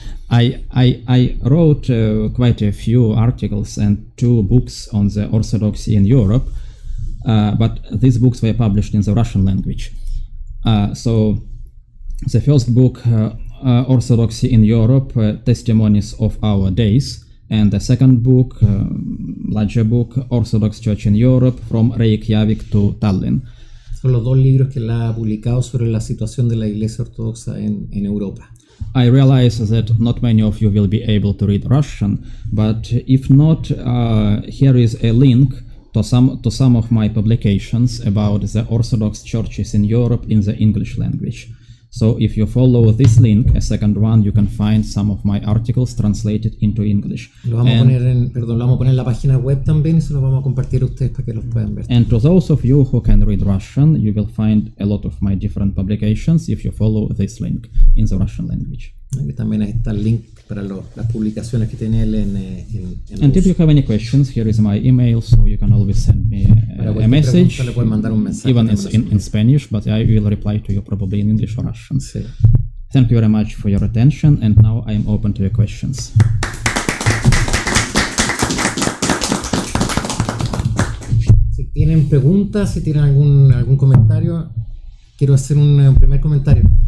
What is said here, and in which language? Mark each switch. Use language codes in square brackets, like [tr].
[en] I wrote quite a few articles and 2 books on the Orthodoxy in Europe, but these books were published in the Russian language. So the first book, Orthodoxy in Europe, Testimonies of Our Days, and the second book, larger book, Orthodox Church in Europe, from Reykjavik to Tallinn. [es] Son los 2 libros que él ha publicado sobre la situación de la Iglesia Ortodoxa en Europa. [en] I realize that not many of you will be able to read Russian, but if not, here is a link to some of my publications about the Orthodox churches in Europe in the English language. So if you follow this link, a second one, you can find some of my articles translated into English. [es] Lo vamos a poner en la página web también, y se lo vamos a compartir a ustedes para que los puedan ver. [en] And to those of you who can read Russian, you will find a lot of my different publications if you follow this link in the Russian language. [es] Aquí también está el link para las publicaciones que tiene él en [en] And if you have any questions, here is my email, so you can always send me a message, [es] le pueden mandar un mensaje, [en] even in Spanish, but I will reply to you probably in English or Russian. [es] Sí. [en] Thank you very much for your attention, and now I am open to your questions. [es] Si tienen preguntas, si tienen algún comentario, quiero hacer un primer comentario.